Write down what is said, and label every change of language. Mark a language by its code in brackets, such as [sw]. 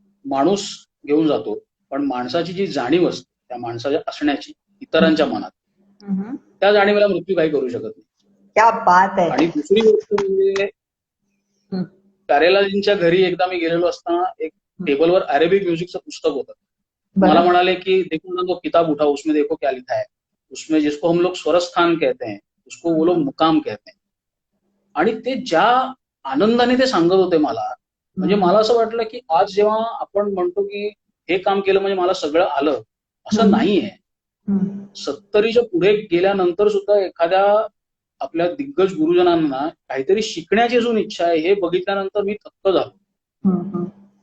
[mr] माणूस घेऊन जातो, पण माणसाची जी जाणीव असते त्या माणसाच्या असण्याची इतरांच्या मनात, त्या जाणीवेला मृत्यू काही करू शकत नाही. क्या बात आहे. आणि दुसरी गोष्ट म्हणजे प्यारेलालजींच्या घरी एकदा मी गेलेलो असताना एक टेबलवर अरेबिक म्युझिकचं पुस्तक होतं. मला म्हणाले की [hi] देखो ना तो किताब उठा, उसमें देखो क्या लिखा है, उसमें जिसको हम लोग स्वरस्थान कहते हैं उसको वो लोग मुकाम कहते हैं. [mr] आणि ते ज्या आनंदाने ते सांगत होते मला, म्हणजे मला असं वाटलं की आज जेव्हा आपण म्हणतो की हे काम केलं म्हणजे मला सगळं आलं, असं नाहीये. 70च्या पुढे गेल्यानंतर सुद्धा एखाद्या आपल्या दिग्गज गुरुजनांना काहीतरी शिकण्याची अजून इच्छा आहे हे बघितल्यानंतर मी थक्क झालो.